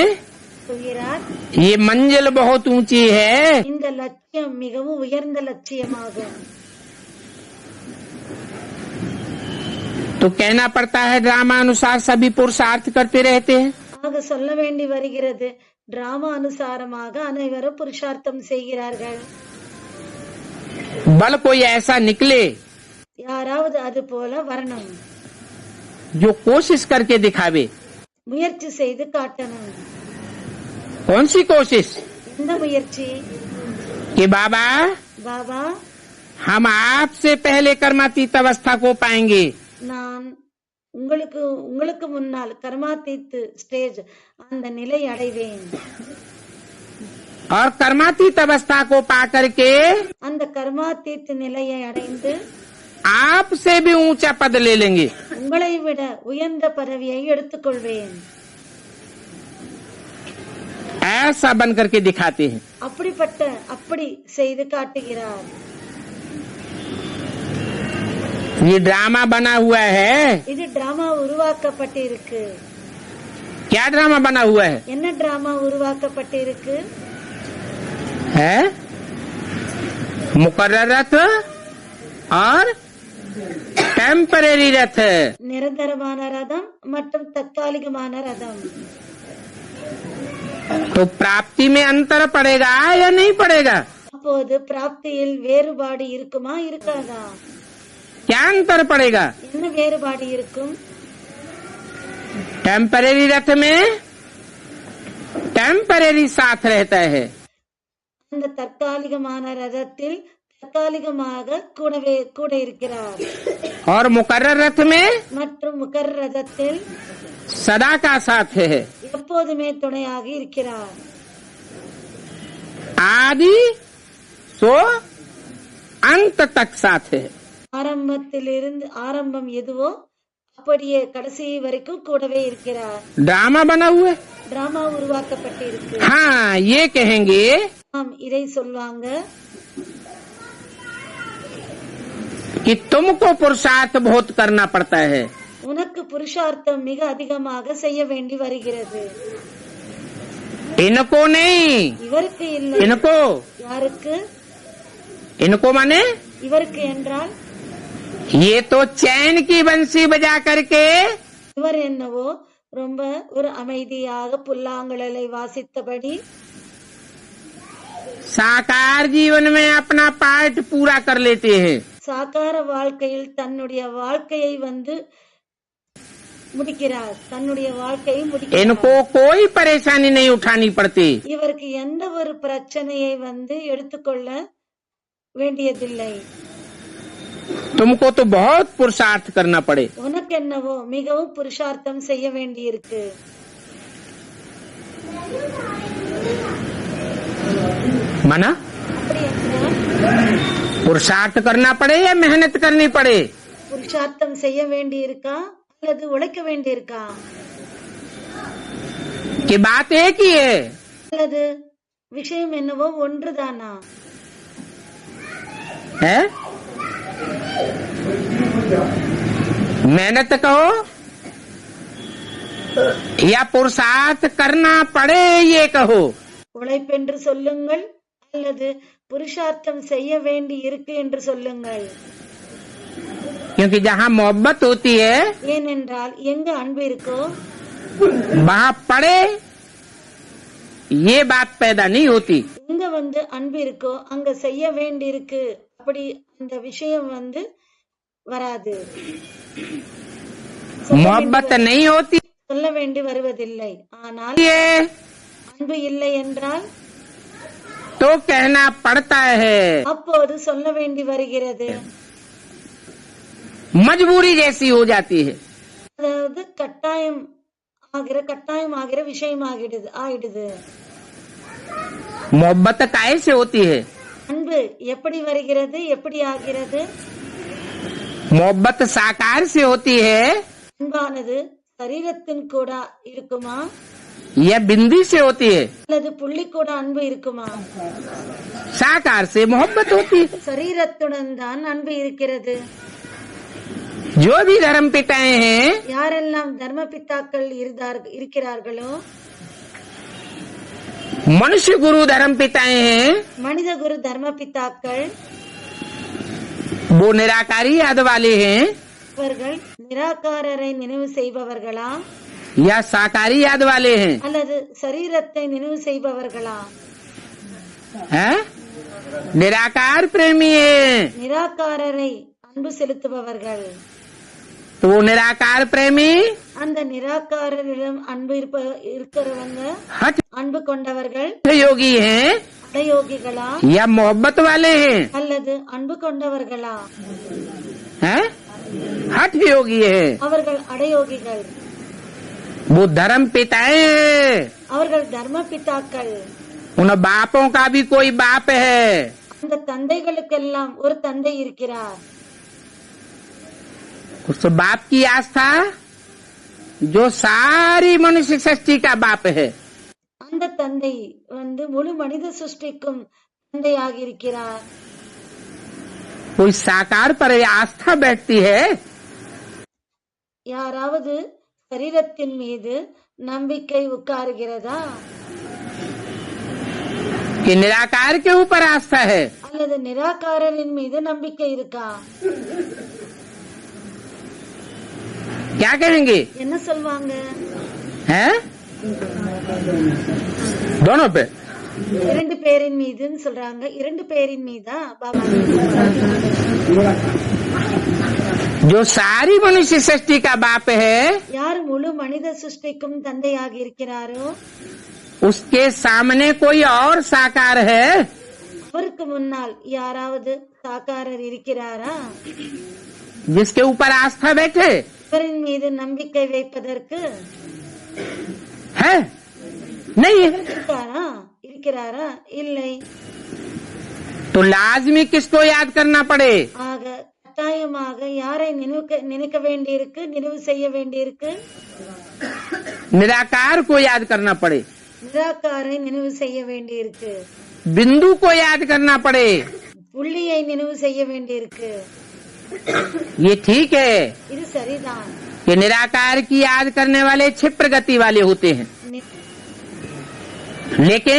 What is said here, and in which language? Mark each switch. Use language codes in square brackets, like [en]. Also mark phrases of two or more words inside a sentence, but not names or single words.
[ta] சொல்கிறார், [hi] ये मंजिल बहुत ऊंची है, [ta] இந்த லட்சியம் மிகவும் உயர்ந்த லட்சியமாகும். [hi] तो कहना पड़ता है ड्रामा अनुसार सभी पुरुषार्थ करते रहते हैं. [ta] ஆக சொல்ல வேண்டி வருகிறது, டிராமா அனுசாரமாக அனைவரும் புருஷார்த்தம் செய்கிறார்கள். [hi] बल कोई ऐसा निकले [ta] யாராவது அது போல வரணும், [hi] जो कोशिश करके दिखावे। [ta] முயற்சி செய்து காட்டணும்। [hi] कौन सी कोशिश? [ta] எந்த முயற்சி? [hi] कि बाबा [ta] பாபா, [hi] हम आपसे पहले कर्मातीत अवस्था को पाएंगे। [ta] நான் உங்களுக்கு முன்னால் கர்மாதீத் ஸ்டேஜ் அந்த நிலை அடைவேன்। [hi] और कर्मातीत अवस्था को पा करके [ta] அந்த கர்மாதீத் நிலையை அடைந்து [hi] आपसे भी ऊंचा पद ले लेंगे। [ta] உங்களை விட உயர்ந்த பதவியை எடுத்துக்கொள்வேன்। [hi] ऐसा बन करके दिखाते हैं। [ta] அப்படி செய்து காட்டுகிறார்। [hi] ये ड्रामा बना हुआ है। [ta] இது டிராமா உருவாக்கப்பட்டிருக்கு। [hi] क्या ड्रामा बना हुआ है? [ta] என்ன டிராமா உருவாக்கப்பட்டிருக்கு? [hi] है मुकर्रर रथ और टेम्परेरी रथ। [ta] நிரந்தரமான ரதம் மற்றும் தற்காலிகமான ரதம்। [hi] तो प्राप्ति में अंतर पड़ेगा या नहीं पड़ेगा? [ta] அப்போது பிராப்தியில் வேறுபாடு இருக்குமா இருக்காதா? [hi] क्या अंतर पड़ेगा? [ta] என்ன வேறுபாடு இருக்கும்? [hi] टेम्परेरी रथ में टेम्परेरी साथ रहता है [ta] அந்த தற்காலிகமான ரதத்தில் தற்காலிகமாக கூட இருக்கிறார்। [hi] और मुकर्रर रथ में [ta] மற்றும் முகர் ரதத்தில் [hi] सदा का साथ है। [ta] எப்போதுமே துணையாக இருக்கிறார்। [hi] आदि सो अंत तक साथ है। [ta] ஆரம்பம் எதுவோ அப்படியே கடைசி வரைக்கும் கூடவே இருக்கிறார்। [hi] ड्रामा बना हुआ है। [ta] டிராமா உருவாக்கப்பட்டிருக்கு। [hi] हाँ, ये कहेंगे [ta] இதை சொல்வாங்க [hi] कि तुमको पुरुषार्थ बहुत करना पड़ता है। [ta] உனக்கு புருஷார்த்தம் மிக அதிகமாக செய்ய வேண்டி வருகிறது। [hi] इनको नहीं, [ta] இவருக்கு இல்லை। [hi] इनको [ta] யாருக்கு? [hi] इनको माने [ta] இவருக்கு என்றால் [hi] ये तो चैन की बंसी बजा करके [ta] இவர் என்னவோ ரொம்ப ஒரு அமைதியாக புல்லாங்குழலை வாசித்தபடி [hi] साकार जीवन में अपना पार्ट पूरा कर लेते हैं। [ta] சாகார வாழ்க்கையில் தன்னுடைய வாழ்க்கையை முடிக்கிறார்। தன்னுடைய வாழ்க்கையை முடிக்கிறார்। [hi] इनको कोई परेशानी नहीं उठानी पड़ती। [ta] இவருக்கு எந்த ஒரு பிரச்சனையை எடுத்துக்கொள்ள வேண்டியதில்லை। [hi] तुमको तो बहुत पुरुषार्थ करना पड़े। [ta] உனக்கு என்னவோ மிகவும் புருஷார்த்தம் செய்ய வேண்டியிருக்கு। [hi] माना [ta] அப்படி என்றால் [hi] पुरुषार्थ करना पड़े या मेहनत करनी पड़े? [ta] புருஷார்த்தம் செய்ய வேண்டியிருக்கா அல்லது உழைக்க வேண்டியிருக்கா? [hi] कि बात एक ही है। [ta] அல்லது விஷயம் என்னவோ ஒன்றுதானா? [hi] है मेहनत कहो या पुरुषार्थ करना पड़े ये कहो। [ta] உழைப்பென்று சொல்லுங்கள் அல்லது புருஷார்த்தம் செய்ய வேண்டி இருக்கு என்று சொல்லுங்கள்। [hi] क्योंकि जहाँ मोहब्बत होती है [ta] ஏனென்றால் எங்க அன்பு இருக்கோ [hi] वहाँ पड़े ये बात पैदा नहीं होती। [ta] எங்க அன்பு இருக்கோ அங்க செய்ய வேண்டி இருக்கு அப்படி அந்த விஷயம் வராது। [hi] मोहब्बत नहीं होती [ta] சொல்ல வேண்டி வருவதில்லை। ஆனால் [hi] ये [ta] அன்பு இல்லை என்றால் [hi] तो कहना पड़ता है। [ta] அப்போது சொல்ல வேண்டி வருகிறது। [hi] मजबूरी जैसी हो जाती है। [ta] அதாவது கட்டாயம் ஆகிற விஷயம் ஆயிடுது। [hi] मोहब्बत काहे से होती है? [ta] அன்பு எப்படி வருகிறது எப்படி ஆகிறது? [hi] मोहब्बत साकार से होती है [ta] அன்பானது சரீரத்தின் கூட இருக்குமா [hi] या बिंदी से होती है? [ta] அல்லது புள்ளி கூட அன்பு இருக்குமா? [hi] साकार से मोहब्बत होती है। [ta] சரீரத்துடன் தான் அன்பு இருக்கிறது। [hi] जो भी धर्म पिताएं हैं [ta] யாரெல்லாம் தர்ம பிதாக்கள் இருக்கிறார்களோ [hi] मनुष्य गुरु धर्म पिताएं हैं [ta] மனித குரு தர்ம பிதாக்கள் [hi] वो निराकारी याद वाले हैं [ta] அவர்கள் நிராகாரரை நினைவு செய்பவர்களா [hi] या साकारी याद वाले हैं? [ta] அல்லது சரீரத்தை நினைவு செய்பவர்களா? [hi] है निराकार प्रेमी है। [ta] நிராகாரரை அன்பு செலுத்துபவர்கள். [hi] तो वो निराकार प्रेमी [ta] அந்த நிராகாரரிடம் அன்பு இருக்கிறவங்க [hi] हठ [ta] அன்பு கொண்டவர்கள் [hi] योगी हैं [ta] அடயோகிகளா [hi] या मोहब्बत वाले हैं? [ta] அல்லது அன்பு கொண்டவர்களா? [hi] हैं? हठ योगी है, [ta] அவர்கள் அடயோகிகள். [hi] वो धर्म पिताएं हैं, [ta] அவர்கள் தர்ம பிதாக்கள். [hi] उन बापों का भी कोई बाप है. [ta] அந்த தந்தைகளுக்கெல்லாம் ஒரு தந்தை இருக்கிறார். [hi] उस बाप की आस्था जो सारी मनुष्य सृष्टि का बाप है. [ta] அந்த தந்தை முழு மனித சிருஷ்டிக்கும் தந்தையாக இருக்கிறார். [hi] कोई साकार पर आस्था बैठती है [ta] யாராவது சரீரத்தின் மீது நம்பிக்கை உட்காருகிறதா? [hi] कि निराकार के ऊपर आस्था है? [ta] அல்லது நிராகாரரின் மீது நம்பிக்கை இருக்கா? [hi] क्या कहेंगे? [ta] என்ன சொல்வாங்க? [hi] हैं? दोनों पे. [ta] இரண்டு பேரின் மீதுன்னு சொல்றாங்க. இரண்டு பேரின் மீதா பாபா? [hi] जो सारी मनुष्य सृष्टि का बाप है [ta] யார் முழு மனித சிருஷ்டிக்கும் தந்தையாக இருக்கிறாரோ [hi] उसके सामने कोई और साकार है [ta] அவருக்கு முன்னால் யாராவது சாக்காரர் இருக்கிறாரா? [hi] जिसके ऊपर आस्था बैठे [ta] இவரின் மீது நம்பிக்கை வைப்பதற்கு [hi] है? नहीं है. [ta] இருக்கிறாரா? இல்லை. [hi] तो लाजमी किसको याद करना पड़े? [ta] ஆக கட்டாயமாக யாரை நினைக்க வேண்டியிருக்கு, நினைவு செய்ய வேண்டியிருக்கு? [hi] निराकार को याद करना पड़े, [ta] நிராகாரை நினைவு செய்ய வேண்டியிருக்கு, [hi] बिंदु को याद करना पड़े. [ta] புள்ளியை நினைவு செய்ய வேண்டியிருக்கு. [hi] ये ठीक है. [ta] இது சரிதான். [hi] ये निराकार की याद करने वाले क्षिप्र गति वाले होते हैं, लेकिन